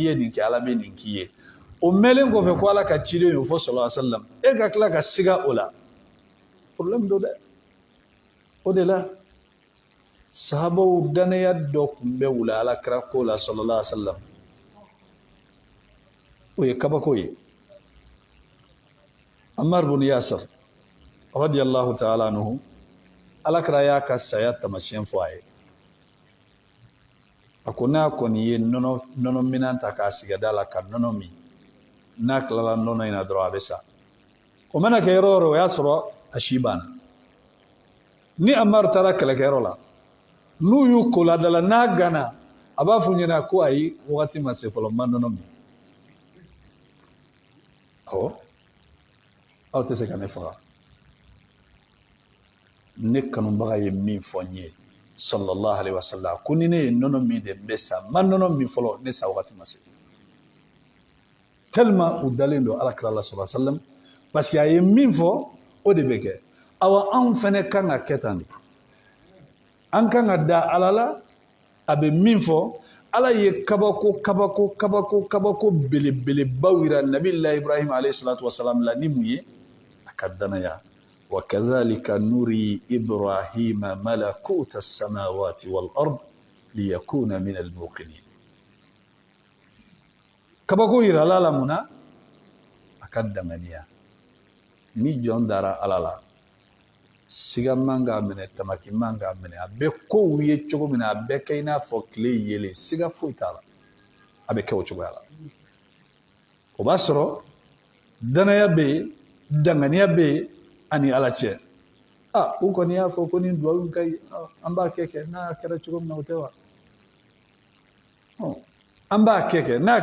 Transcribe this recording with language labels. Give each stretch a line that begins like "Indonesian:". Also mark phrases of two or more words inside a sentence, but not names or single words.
Bambara: ye nin kɛ ala bɛ nin k'i ye o mɛnlen kɔfɛ ko ala ka cilen y'o fɔ sallallahu e ka tila ka siga o la problème do dɛ o de la sahabaw danaya dɔ tun bɛ wula ala kɛra ko la sallallahu o ye kabako ye Ammar bin Yasir
Arabic: رضي الله تعالى عنه
Bambara: ala kɛra y'a ka saya tamasiyɛn fɔ a ye a ko n'a kɔni ye nɔnɔ minan ta k'a sigi da la ka nɔnɔ min n'a tilala nɔnɔ in na dɔrɔn a bɛ sa o mana kɛ yɔrɔ o yɔrɔ o y'a sɔrɔ a si banna ni Ammar taara kɛlɛkɛyɔrɔ la n'u y'u ko ladala n'a gana a b'a f'u ɲɛna ko ayi wagati ma se fɔlɔ n ma nɔnɔ min awɔ aw tɛ se ka ne faga ne kanubaga ye min fɔ n ye
Arabic: صلى الله عليه وسلم
Bambara: ko ni ne ye nɔnɔ min de n bɛ sa n ma nɔnɔ min fɔlɔ ne sa wagati ma se tellement u dalen don alakira la sallallahu
Arabic: عليه وسلم
French: parce que
Bambara: a ye min fɔ o de bɛ kɛ awa anw fɛnɛ kan ka kɛ tan de an kan ka da ala la a bɛ min fɔ ala ye kabako belebelebaw yira
Arabic: نبي الله إبراهيم عليه الصلاة والسلام
Bambara: la ni mun ye a ka danaya
Arabic: وكذلك نري إبراهيم ملكوت السماوات والأرض ليكون من الموقنين
Bambara: kabako yira ala la mun na a ka danganiya ni jɔn dara ala la siga man k'a minɛ tamaki man k'a minɛ a bɛ kow ye cogo min na a bɛ kɛ i n'a fɔ tile yelen siga foyi t'a la a bɛ kɛ o cogoya la o b'a sɔrɔ danaya bɛ yen danganiya bɛ yen ani ala cɛ u kɔni y'a fɔ ko ni duwawu ka ɲi an b'a kɛ n'a kɛra cogo min na o tɛ wa an b'a kɛ n'a